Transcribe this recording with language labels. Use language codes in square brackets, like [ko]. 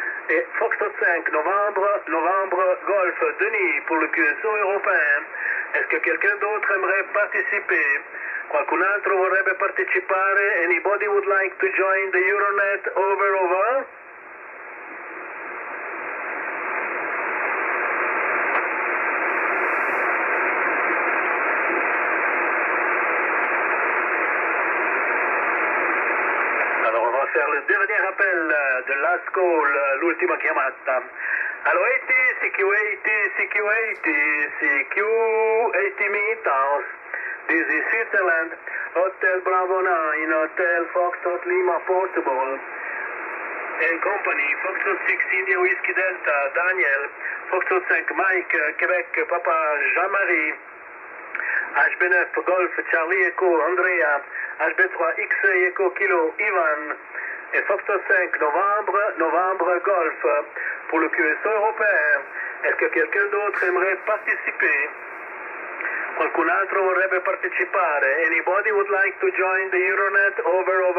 [fr] Et Foxtrot 5 novembre, Golf, Denis, pour le QSO européen. Est-ce que quelqu'un d'autre aimerait participer? [it] Qualcun altro vorrebbe partecipare? [en] Anybody would like to join the Euronet? Over. [fr] Alors on va faire le dernier appel de [en] Last Call, [it] l'ultima chiamata. [en] Allo 80, CQ80 meters. This is Switzerland. Hotel Bravo 9, Hotel Foxtrot Lima Portable. And Company, Foxtrot 6 India Whiskey Delta, Daniel. Foxtrot 5 Mike, Québec, Papa, Jean-Marie. HB9 Golf, Charlie Echo, Andrea. HB3 X-Ray Echo Kilo, Ivan. Et Foxtrot 5 novembre, Golf. [fr] pour le QSO européen. Est-ce que quelqu'un d'autre aimerait participer? [it] Qualcun altro vorrebbe partecipare? [en] Anybody would like to join the Euronet over?